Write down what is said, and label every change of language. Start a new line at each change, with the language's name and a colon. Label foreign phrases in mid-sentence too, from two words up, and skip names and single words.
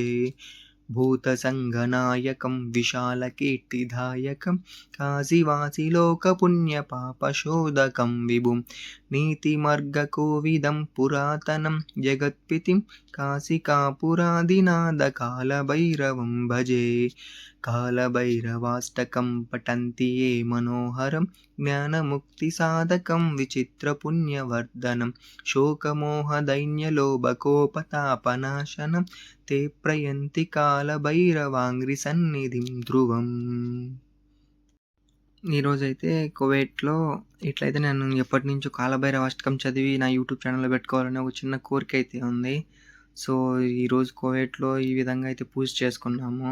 Sanskrit: भूतसङ्गनायकं विशालकीर्तिदायकं काशीवासिलोकपुण्यपापशोधकं विभुं नीतिमर्गकोविदं पुरातनं जगत्पितिं काशिकापुरादिनाथकालभैरवं भजे। कालभैरवाष्टकं पठन्ति ये मनोहरं ज्ञानमुक्तिसाधकं विचित्रपुण्यवर्धनं शोकमोहदैन्यलोभकोपतापनाशनं ते प्रयन्ति కాలభైరవాంగ్రిసన్నిధిం ధ్రువం.
Telugu: ఈరోజైతే కువైట్లో ఇట్లయితే నేను ఎప్పటి నుంచో కాలభైరవాష్టకం చదివి నా యూట్యూబ్ ఛానల్లో పెట్టుకోవాలనే ఒక చిన్న కోరిక అయితే ఉంది. సో ఈరోజు కువైట్లో ఈ విధంగా అయితే పూజ చేసుకున్నాము.